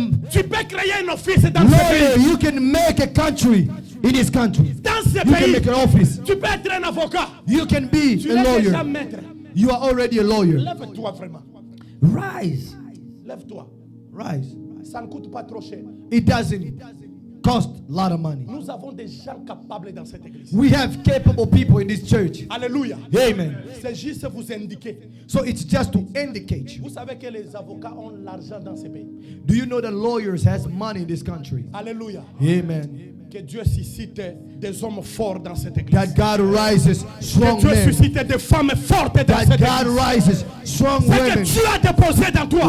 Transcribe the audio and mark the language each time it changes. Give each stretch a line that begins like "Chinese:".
French: Tu peux créer un office dans ce pays.
English: You can make a country in this country.
French: Dans ce
English: pays, you can make an office.
French: Tu peux être un avocat.
English: You can be a lawyer. You are already a lawyer.
French: Lève-toi vraiment.
English: Rise.
French: Lève-toi.
English: Rise.
French: Ça ne coûte pas trop cher.
English: It doesn't cost a lot of money.
French: Nous avons des gens capables dans cette église.
English: We have capable people in this church. Alléluia. Amen.
French: C'est juste vous indiquer.
English: So it's just to indicate you.
French: Vous savez que les avocats ont l'argent dans ce pays.
English: Do you know that lawyers has money in this country? Alléluia. Amen.
French: Que Dieu suscite des hommes forts dans cette église.
English: That God rises strong
French: que Dieu
English: men.
French: suscite des femmes fortes dans cette église.
English: God rises strong women.
French: Ce que Dieu a déposé dans toi.